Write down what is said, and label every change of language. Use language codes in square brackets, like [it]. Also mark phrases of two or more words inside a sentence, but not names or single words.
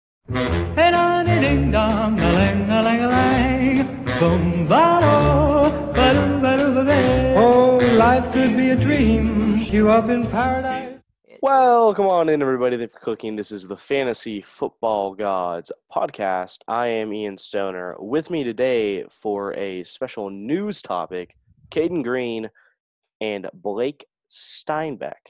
[en] Ding dong, a lang, a lang, a lang. Boom, ba-do, ba-do, ba-do, ba-do. Oh, life could be a dream. You up in paradise. Welcome on in, everybody. Thanks for clicking. This is the Fantasy Football Gods podcast. I am Ian Stoner. With me today for a special news topic, Caden Green and Blake Steinbeck.